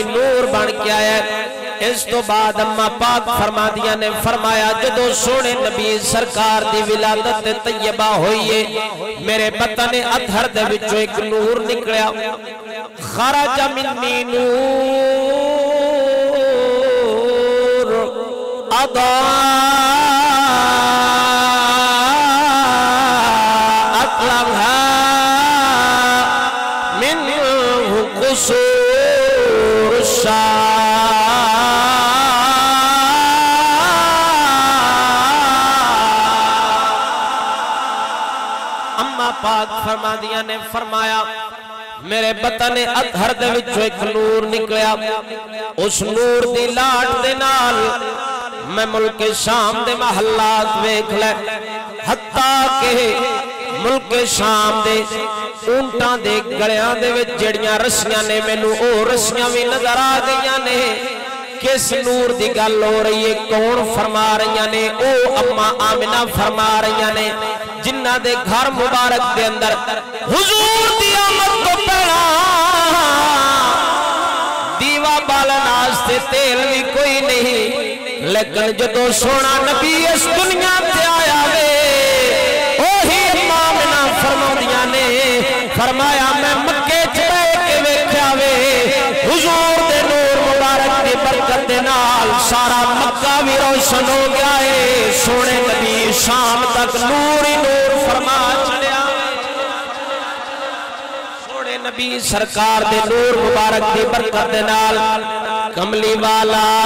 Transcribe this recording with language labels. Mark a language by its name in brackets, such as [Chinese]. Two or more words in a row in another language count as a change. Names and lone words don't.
[Punjabi] نور بن کے آیا اس تو بعد اما پاک فرمادیاں نے فرمایا جدو سونے نبی سرکار دی ولادت طیبہ ہوئیے میرے بطن اطہر دے وچوں ایک نور نکلیا [Arabic] خرج منی نور قصور الشام [Punjabi] اما پاک فرمادیاں نے فرمایا میرے بطن اطہر دے وچوں ایک نور نکلیا اس نور دی لاٹ دے نال میں ملک شام دے محلات ویکھ لے حتیٰ کہ ملک شام دے اونٹاں دے گڑیاں دے وچ جڑیاں رسیاں نے مینوں او رسیاں بھی نظر آ گئیاں نے کس نور دی گل ہو رہی ہے کون فرما رہیاں نے او اما آمنہ فرما رہیاں نے جنہ دے گھر مبارک دے اندر حضور دی آمد تو پہلا دیوا بالن واسطے تیل بھی کوئی نہیں لیکن جدو سونا نبی اس دنیا تے آیا وے اوہی اما آمنہ فرماندیاں نے فرمایا میں مکے چ بیٹھ کے ویکھیا وے حضور دے نور مبارک دی برکت دے نال سارا مکہ بھی روشن ہو گیا ہے سونے نبی شام تک نور ہی نور فرما چلیا سونے نبی سرکار دے نور مبارک دی برکت دے نال کملی والا